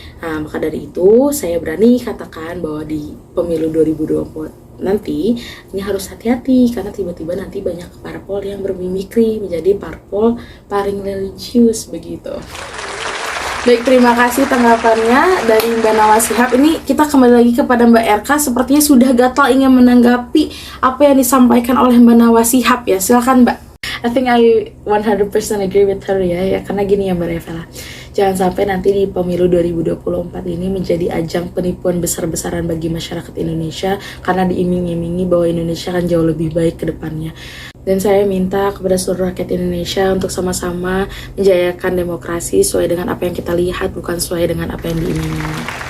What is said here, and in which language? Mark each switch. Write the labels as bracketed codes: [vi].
[id] Nah, maka dari itu saya berani katakan bahwa di pemilu 2024 nanti ini harus hati-hati karena tiba-tiba nanti banyak parpol yang bermimikri menjadi parpol paling religius begitu. Baik, terima kasih tanggapannya dari Mbak Nawa Shihab. Ini kita kembali lagi kepada Mbak RK, sepertinya sudah gatal ingin menanggapi apa yang disampaikan oleh Mbak Nawa Shihab ya. Silakan Mbak. [en] I think I 100% agree with her [id] ya karena gini ya [en] Mbak Revela. [id] Jangan sampai nanti di pemilu 2024 ini menjadi ajang penipuan besar-besaran bagi masyarakat Indonesia karena diiming-imingi bahwa Indonesia akan jauh lebih baik ke depannya. Dan saya minta kepada seluruh rakyat Indonesia untuk sama-sama menjayakan demokrasi sesuai dengan apa yang kita lihat, bukan sesuai dengan apa yang diiming-imingi.